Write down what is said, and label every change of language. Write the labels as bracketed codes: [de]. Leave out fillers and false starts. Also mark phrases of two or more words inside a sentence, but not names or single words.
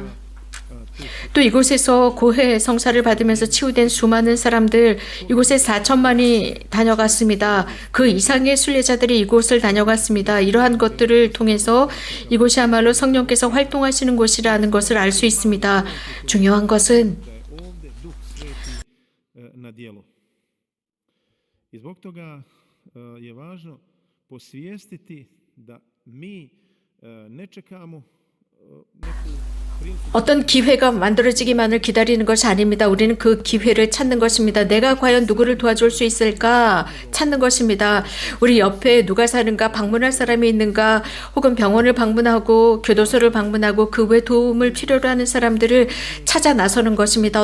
[ko] 또 이곳에서 고해 성사를 받으면서 치유된 수많은 사람들, 이곳에 4천만이 다녀갔습니다. 그 이상의 순례자들이 이곳을 다녀갔습니다. 이러한 것들을 통해서 이곳이야말로 성령께서 활동하시는 곳이라는 것을 알 수 있습니다. 중요한 것은 [hr] I zbog toga je važno posvijestiti da mi ne čekamo neku [ko] 어떤 기회가 만들어지기만을 기다리는 것이 아닙니다. 우리는 그 기회를 찾는 것입니다. 내가 과연 누구를 도와줄 수 있을까 찾는 것입니다. 우리 옆에 누가 사는가, 방문할 사람이 있는가, 혹은 병원을 방문하고 교도소를 방문하고 그 외 도움을 필요로 하는 사람들을 찾아 나서는 것입니다.